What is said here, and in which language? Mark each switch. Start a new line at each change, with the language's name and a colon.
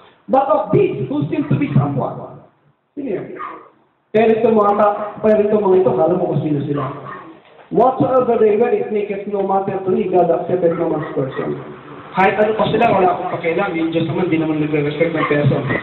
English: But of these, who seem to be someone.
Filipino: Sino yun? Pero ito mga ito, kala mo kung sino sila.
English: Whatsoever they were, it maketh no matter to me, God accepted no man's person.
Filipino: Kahit ano pa sila, wala akong pakialam. Yung Diyos naman, di naman nagre-respect ng person.